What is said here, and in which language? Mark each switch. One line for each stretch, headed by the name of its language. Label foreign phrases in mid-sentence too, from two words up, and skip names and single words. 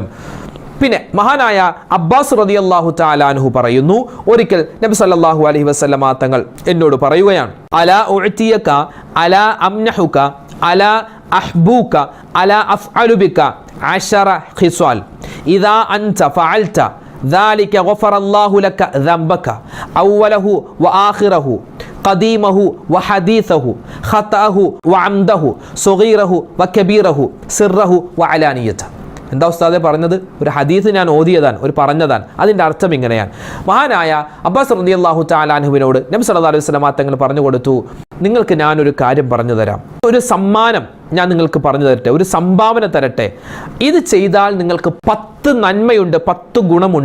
Malayalam: പിന്നെ മഹാനായ അബ്ബാസ് റളിയല്ലാഹു തആല അൻഹു പറയുന്നു, ഒരിക്കൽ നബി സല്ലല്ലാഹു അലൈഹി വസല്ലമ തങ്ങൾ എന്നോട് പറയുകയാണ്,
Arabic: ألا أعطيك ألا أمنحك ألا أحبوك ألا أفعل بك 10 خصال إذا أنت فعلت ذلك غفر الله لك ذنبك أوله وآخره قديمه وحديثه خطأه وعمده صغيره وكبيره سره وعلانيته.
Malayalam: എന്താ ഉസ്താദെ പറഞ്ഞത്? ഒരു ഹദീസ് ഞാൻ ഓതിയതാണ്, ഒരു പറഞ്ഞതാണ്. അതിൻ്റെ അർത്ഥം ഇങ്ങനെയാണ്. മഹാനായ അബ്ബാസ്
Arabic: رضي الله تعالى
Malayalam: അൻഹുവിനോട് നബി
Arabic: صلى الله عليه وسلم
Malayalam: തങ്ങൾ പറഞ്ഞു കൊടുത്തു, നിങ്ങൾക്ക് ഞാനൊരു കാര്യം പറഞ്ഞു തരാം, ഒരു സമ്മാനം ഞാൻ നിങ്ങൾക്ക് പറഞ്ഞു തരട്ടെ, ഒരു സംഭാവന തരട്ടെ. ഇത് ചെയ്താൽ നിങ്ങൾക്ക് 10 നന്മയുണ്ട്, 10 ഗുണമുണ്ട്.